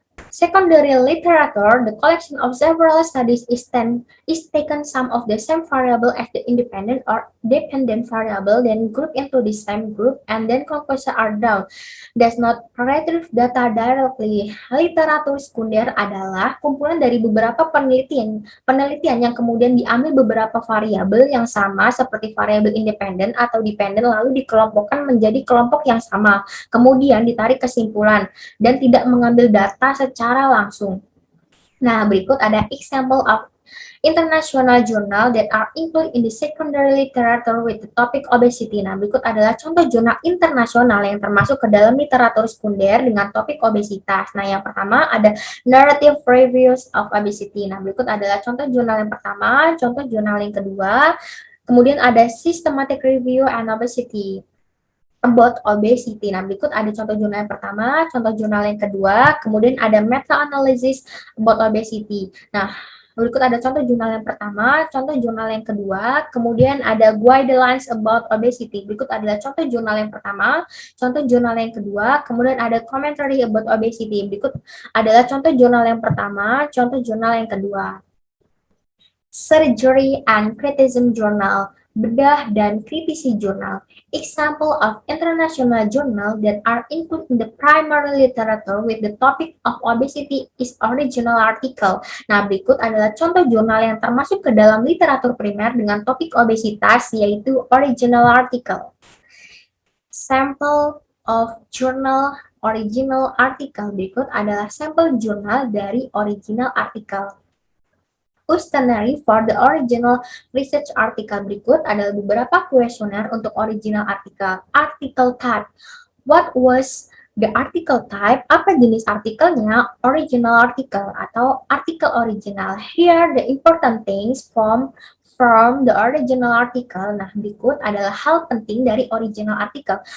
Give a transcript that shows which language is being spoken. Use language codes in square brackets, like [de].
[en] Secondary literature, the collection of several studies is taken some of the same variable as the independent or dependent variable, then grouped into the same group, and then conclusions are drawn. Does not retrieve data directly. [id] Literatur sekunder adalah kumpulan dari beberapa penelitian yang kemudian diambil beberapa variabel yang sama seperti variabel independen atau dependen lalu dikelompokkan menjadi kelompok yang sama. Kemudian ditarik kesimpulan dan tidak mengambil data secara langsung. Nah, berikut ada [en] example of international journal that are included in the secondary literature with the topic obesity. [id] Nah, berikut adalah contoh jurnal internasional yang termasuk ke dalam literatur sekunder dengan topik obesitas. Nah, yang pertama ada [en] narrative reviews of obesity. [id] Nah, berikut adalah contoh jurnal yang pertama, contoh jurnal yang kedua. Kemudian ada [en] systematic review and obesity about obesity. [id] Nah, berikut ada contoh jurnal yang pertama, contoh jurnal yang kedua, kemudian ada [en] meta-analysis about obesity. [id] Nah, Berikut ada contoh jurnal yang pertama, contoh jurnal yang kedua, kemudian ada [en] guidelines about obesity. [id] Berikut adalah contoh jurnal yang pertama, contoh jurnal yang kedua, kemudian ada [en] commentary about obesity. [id] Berikut adalah contoh jurnal yang pertama, contoh jurnal yang kedua. [en] Surgery and Criticism Journal, [id] bedah dan kritisi jurnal. [en] Example of international journal that are included in the primary literature with the topic of obesity is original article. [id] Nah, berikut adalah contoh jurnal yang termasuk ke dalam literatur primer dengan topik obesitas, yaitu original article. [en] Sample of journal original article. [id] Berikut adalah sampel jurnal dari original artikel. [en] Questionnaire for the original research article. [id] Berikut adalah beberapa kuesioner untuk original artikel. [en] Article type. What was the article type? [id] Apa jenis artikelnya? [en] Original article [id] atau artikel original. [en] Here the important things from the original article. [id] Nah, berikut adalah hal penting dari original article.